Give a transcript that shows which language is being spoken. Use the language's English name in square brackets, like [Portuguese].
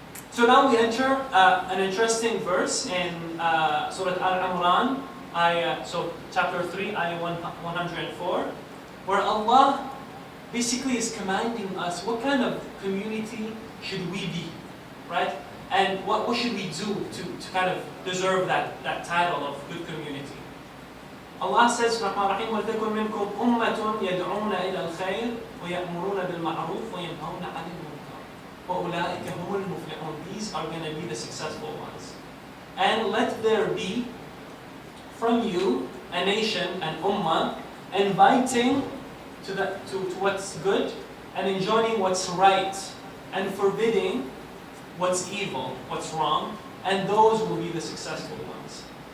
[English] So now we enter an interesting verse in Surah Al-Imran, so chapter 3, ayah 104, where Allah basically is commanding us what kind of community should we be, right? And what should we do to kind of deserve that title of good community. Allah says, [Arabic] Rahman Rahim, وَلْتَكُنْ مِنْكُمْ أُمَّةٌ يَدْعُونَ إِلَى الْخَيْرِ وَيَأْمُرُونَ بِالْمَعْرُوفِ وَيَنْهَوْنَ عَنِ الْمُنكَرِ وَأُولَٰئِكَ هُمُ الْمُفْلِحُونَ. [English] These are going to be the successful ones. And let there be from you a nation, an ummah, inviting to what's good and enjoining what's right and forbidding what's evil, what's wrong, and those will be the successful ones.